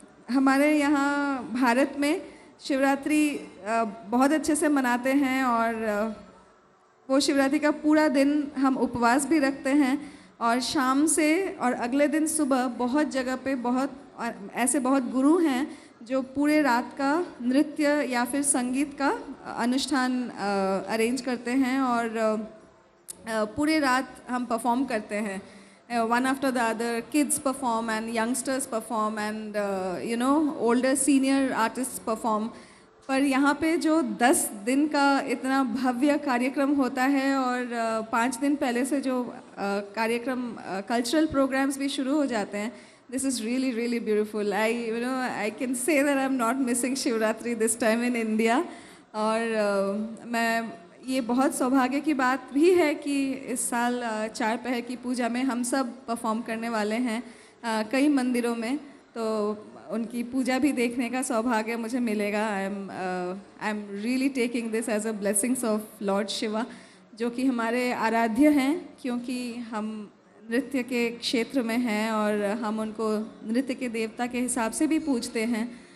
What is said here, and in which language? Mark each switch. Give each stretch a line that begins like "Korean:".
Hindi: हमारे यहाँ भारत में शिवरात्रि बहुत अच्छे से मनाते हैं और वो शिवरात्रि का पूरा दिन हम उपवास भी रखते हैं और शाम से और अगले दिन सुबह बहुत जगह पे ऐसे बहुत गुरु हैं जो पूरे रात का नृत्य या फिर संगीत का अनुष्ठान अरेंज करते हैं और पूरे रात हम परफॉर्म करते हैं,
English: one after the other. Kids perform and youngsters perform and older senior artists perform.
Hindi: पर यहाँ पे जो 10 दिन का इतना भव्य कार्यक्रम होता है और 5 दिन पहले से जो कार्यक्रम कल्चरल प्रोग्राम्स भी शुरू हो जाते हैं,
English: this is really really beautiful. I can say that I'm not missing Shivratri this time in India.
Hindi: और मैं ये बहुत सौभाग्य की बात भी है कि इस साल चार पहर की पूजा में हम सब परफॉर्म करने वाले हैं कई मंदिरों में, तो उनकी पूजा भी देखने का सौभाग्य मुझे मिलेगा।
English: I am really taking this as a blessings of Lord Shiva,
Hindi: जो कि हमारे आराध्य हैं, क्योंकि हम नृत्य के क्षेत्र में हैं और हम उनको नृत्य के देवता के हिसाब से भी पूजते हैं।